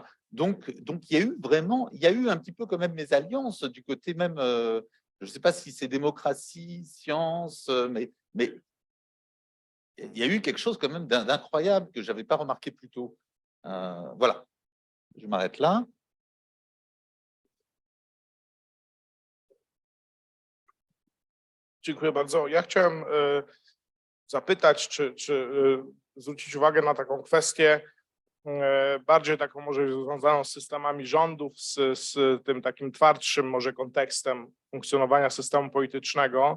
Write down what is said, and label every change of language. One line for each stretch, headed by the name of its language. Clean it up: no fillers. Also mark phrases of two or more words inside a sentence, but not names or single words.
French: Donc, il y a eu vraiment, il y a eu un petit peu quand même mes alliances du côté même, je ne sais pas si c'est démocratie, science, mais il y a eu quelque chose quand même d'incroyable que je n'avais pas remarqué plus tôt. Voilà, je m'arrête là.
Polish: Dziękuję bardzo. Ja chciałem zapytać, czy zwrócić uwagę na taką kwestię bardziej taką może związaną z systemami rządów, z tym takim twardszym może kontekstem funkcjonowania systemu politycznego.